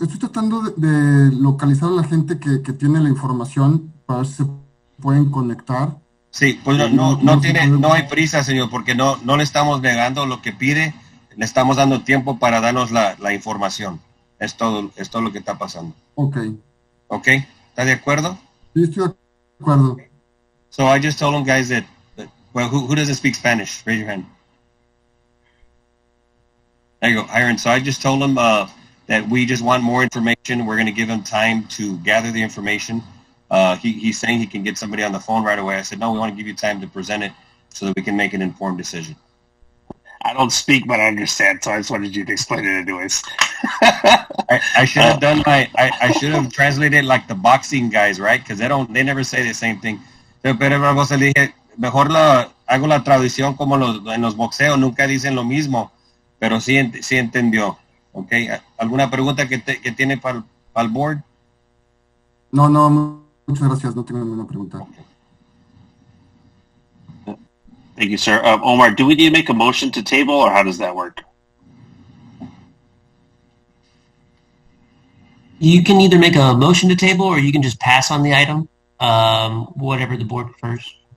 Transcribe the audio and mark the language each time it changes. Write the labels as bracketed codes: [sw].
[es] Estoy tratando de localizar a la gente que tiene la información para ver si se pueden conectar. Sí, pues no hay prisa, señor, porque no le estamos negando lo que pide, le estamos dando tiempo para darnos la información. Es todo lo que está pasando. Ok. ¿Ok? ¿Está de acuerdo? Sí, estoy de acuerdo. [en] So I just told them, guys, that well, who doesn't speak Spanish? Raise your hand. There you go, Iron. So I just told them that we just want more information. We're going to give him time to gather the information. He's saying he can get somebody on the phone right away. I said, no, we want to give you time to present it so that we can make an informed decision. I don't speak, but I understand, so I just wanted you to explain it anyways. I should have done I should have translated like the boxing guys, right? Because they never say the same thing. [es] Pero Barbosa, le dije, mejor hago la traducción como en los boxeos, nunca dicen lo mismo, pero sí entendió. Okay. ¿Alguna pregunta que tiene para el board? No, muchas gracias, no tengo ninguna pregunta. [en] Okay. Thank you, sir. Omar, do we need to make a motion to table, or how does that work? You can either make a motion to table, or you can just pass on the item, whatever the board prefers.